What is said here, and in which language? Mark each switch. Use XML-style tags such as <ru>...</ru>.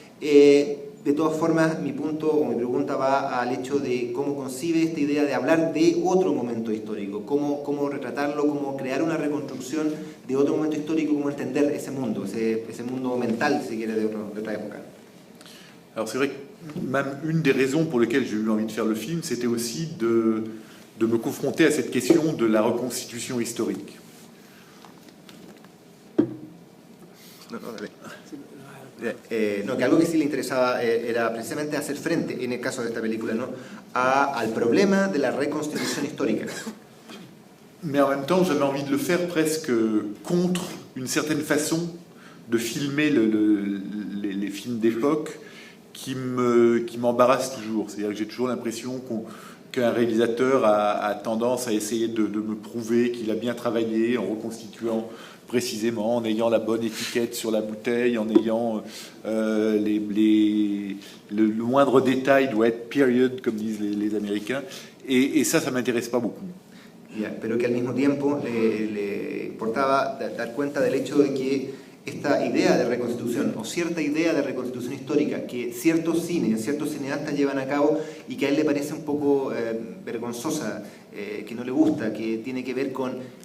<es>De todas formas, mi punto o mi pregunta va al hecho de cómo concibe esta idea de hablar de otro momento histórico, cómo retratarlo, cómo crear una reconstrucción de otro momento histórico, cómo entender ese mundo mental, si quiere, de otra época.</es> <fr>Alors c'est vrai que même une des raisons pour lesquelles j'ai eu envie de faire le film, c'était aussi de me confronter à cette question de la reconstitution historique.</fr> <es>Que algo que sí le interesaba era precisamente hacer frente, en el caso de esta película, ¿no? al problema de la reconstitución histórica.</es> <fr>Mais en même temps, j'avais envie de le faire presque contre une certaine façon de filmer les films d'époque qui m'embarrasse toujours. C'est-à-dire que j'ai toujours l'impression qu'un réalisateur a tendance à essayer de me prouver qu'il a bien travaillé en reconstituant précisément, en ayant la bonne étiquette sur la bouteille, en ayant le moindre détail doit être period, comme disent les Américains. Et ça m'intéresse pas beaucoup.</fr> <es>Pero que al mismo tiempo le importaba dar cuenta del hecho de que esta idea de reconstitución, o cierta idea de reconstitución histórica que ciertos cineastas llevan a cabo y que a él le parece un poco vergonzosa, que no le gusta, que tiene que ver con</es>